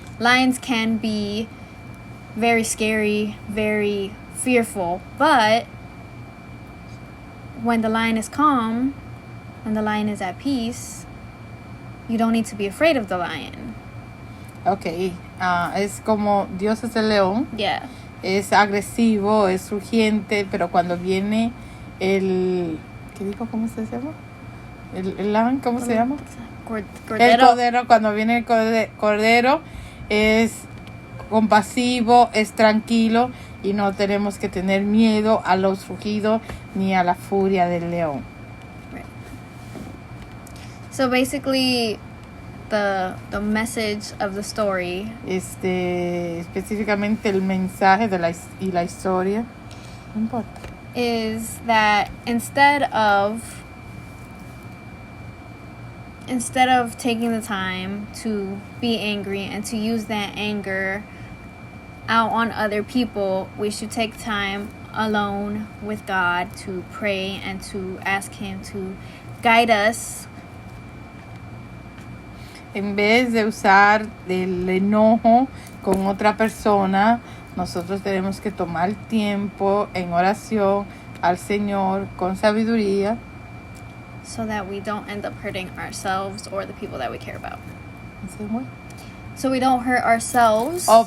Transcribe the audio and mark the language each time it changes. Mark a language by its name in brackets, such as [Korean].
[English] Lions can be very scary, very fearful, but when the lion is calm, when the lion is at peace, you don't need to be afraid of the lion. [Spanish] Okay. Es como Dios es el león. [English] Yeah. [Spanish] Es agresivo, es urgente, pero cuando viene ¿qué dijo? ¿Cómo se llama? El lamb, ¿cómo se llama? El cordero. Cuando viene el cordero es compasivo, es tranquilo y no tenemos que tener miedo a los rugidos ni a la furia del león. [English] Right. So basically, the message of the story. [Spanish] Específicamente el mensaje de la historia. No importa. [English] Is that instead of instead of taking the time to be angry and to use that anger out on other people, we should take time alone with God to pray and to ask Him to guide us. [Spanish] En vez de usar el enojo con otra persona, nosotros tenemos que tomar tiempo en oración al Señor con sabiduría, [English] so that we don't end up hurting ourselves or the people that we care about. So we don't hurt ourselves